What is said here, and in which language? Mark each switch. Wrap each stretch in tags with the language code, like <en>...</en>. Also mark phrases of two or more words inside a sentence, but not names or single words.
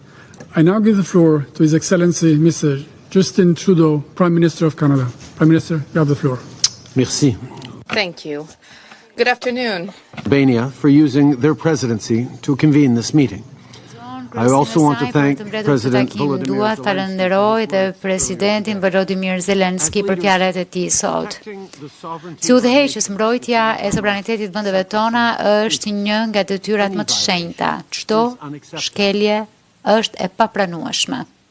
<en>I now give the floor to His Excellency Mr. Justin Trudeau, Prime Minister of Canada. Prime Minister, you have the floor. Merci. Thank you. Good afternoon. Albania for using their presidency to convene this meeting. I also want to thank President</en> <sq>Dua falenderoj dhe Presidentin Volodymyr Zelensky për fjalët e tij sot. Si udhëheqës, mbrojtja e sovranitetit të vendeve tona është një nga detyrat më të shenjta. Çdo shkelje është e papranueshme.</sq>